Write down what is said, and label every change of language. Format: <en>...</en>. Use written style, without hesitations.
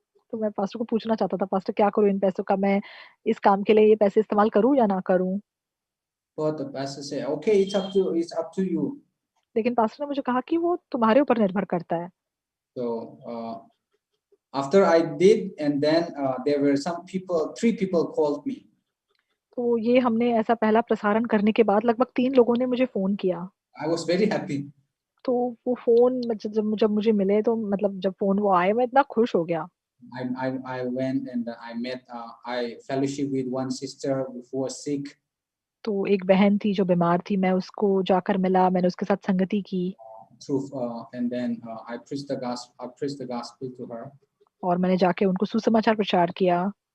<hi>तो मैं पास्टर को पूछना चाहता था, पास्टर क्या करूँ इन पैसों का, मैं इस काम के लिए ये पैसे इस्तेमाल करूँ या ना करूँ?</hi> <en>But the pastor said, okay, it's up to you.</en> <hi>लेकिन पास्टर ने मुझे कहा कि वो तुम्हारे ऊपर निर्भर करता है।</hi> <en>So after I did, and then there were 3 people called me.</en> <hi>तो ये हमने ऐसा पहला प्रसारण करने के बाद लगभग 3 लोगों ने मुझे फ़ोन किया।</hi> <en>I was very happy.</en> <hi>तो वो फ़ोन जब जब मुझे मिले तो मतलब जब फ़ोन वो आए मैं इतना खुश हो गया।</hi> <en>I went and I met, I fellowship with one sister who was sick.</en> <hi>तो एक बहन थी जो बीमार थी, मैं उसको जाकर मिला, मैंने उसके साथ संगति की</hi> <en>Through and then I preached the gospel to her,</en> <hi>और मैंने जाके उनको सुसमाचार प्रचार किया।</hi>